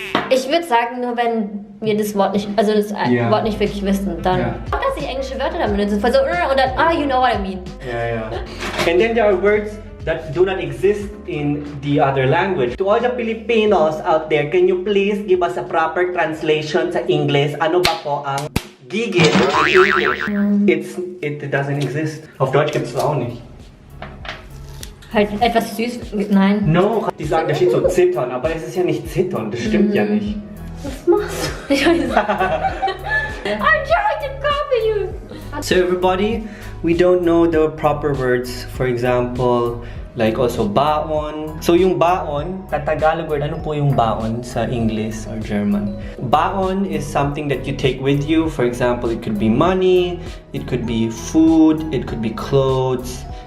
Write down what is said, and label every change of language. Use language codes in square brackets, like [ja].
[de] Ich würde sagen, nur wenn wir das Wort nicht, also das Wort nicht wirklich wissen, dann. Auch dass ich englische Wörter dann benutze, so und dann, [en] you know what I mean. Yeah. And then there are words that do not exist in the other language. To all the Filipinos out there, can you please give us a proper translation sa English? [tl] Ano ba po ang gigit in English? [en] It doesn't exist. [de] Auf Deutsch gibt es auch nicht. Halt etwas süß, nein. No, die sagen, da steht so zittern, aber es ist ja nicht zittern, das stimmt ja nicht. Was machst du? Ich weiß nicht. [en] I'm trying to copy you. So everybody, we don't know the proper words. For example, like also baon. [tl] So yung baon, [en] Tagalog word, [tl] ano po yung baon sa [en] English or German? Baon is something that you take with you. For example, it could be money, it could be food, it could be clothes.